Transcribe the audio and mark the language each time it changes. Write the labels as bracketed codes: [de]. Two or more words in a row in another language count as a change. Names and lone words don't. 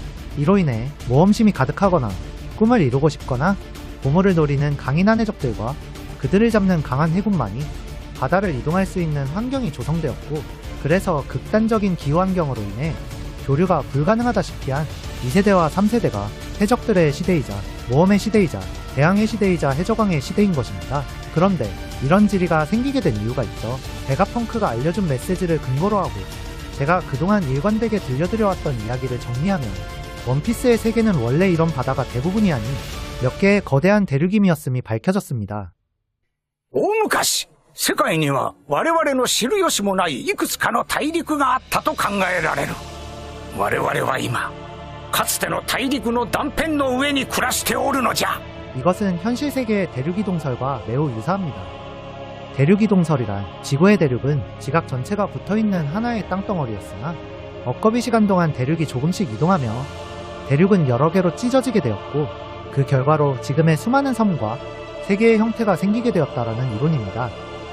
[ko] 이로 인해 모험심이 가득하거나 꿈을 이루고 싶거나 보물을 노리는 강인한 해적들과 그들을 잡는 강한 해군만이 바다를 이동할 수 있는 환경이 조성되었고 그래서 극단적인 기후 환경으로 인해 교류가 불가능하다시피 한 2세대와 3세대가 해적들의 시대이자 모험의 시대이자 대항의 시대이자 해적왕의 시대인 것입니다. 그런데 이런 지리가 생기게 된 이유가 있죠. 베가펑크가 알려준 메시지를 근거로 하고 제가 그동안 일관되게 들려드려왔던 이야기를 정리하면 원피스의 세계는 원래 이런 바다가 대부분이 아닌 몇 개의 거대한 대륙임이었음이 밝혀졌습니다. [ja] 大昔世界には我々の知る由もないいくつかの大陸があったと考えられる。我々は今かつての大陸の断片の上に暮らしておるのじゃ。 [ko] 이것은 현실 세계의 대륙이동설과 매우 유사합니다. 대륙이동설이란 지구의 대륙은 지각 전체가 붙어있는 하나의 땅덩어리였으나 억거비 시간 동안 대륙이 조금씩 이동하며 대륙은 여러 개로 찢어지게 되었고 그 결과로 지금의 수많은 섬과 세계의 형태가 생기게 되었다라는 이론입니다.